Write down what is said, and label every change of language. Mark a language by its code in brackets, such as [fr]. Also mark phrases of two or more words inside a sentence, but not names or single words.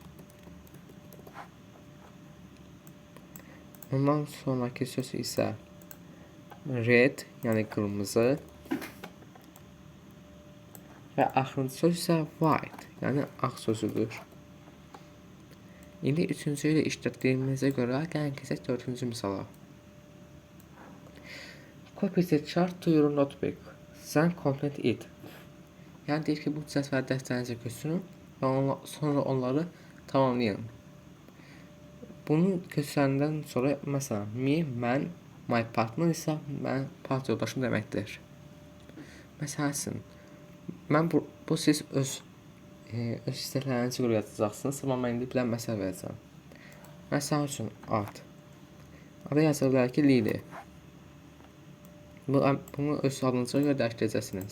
[az] Ondan sonraki söz isə red, yəni qırmızı. Və axırıncı söz isə white, yəni ağ sözüdür. İndi üçüncü ilə işlətdiyimizə görə gəlin keçək dördüncü misala. [en] Copy the chart to your notebook. Then complete it. [az] Yəni deyir ki, bu cədvəli dəftərinizə köçürün və sonra onları tamamlayın. Bunu köçürəndən sonra, məsələn, me, mən, [en] my partner [az] isə mənim part yoldaşım deməkdir. Məsələn, bu siz öz istəklərinizi görə yazacaqsınız, amma mən indi bilən məsələ verəcəm. Məsələn üçün, ad. Ada yaza bilər ki, Lili. Bunu öz adınıza görə dəyişdirəcəksiniz.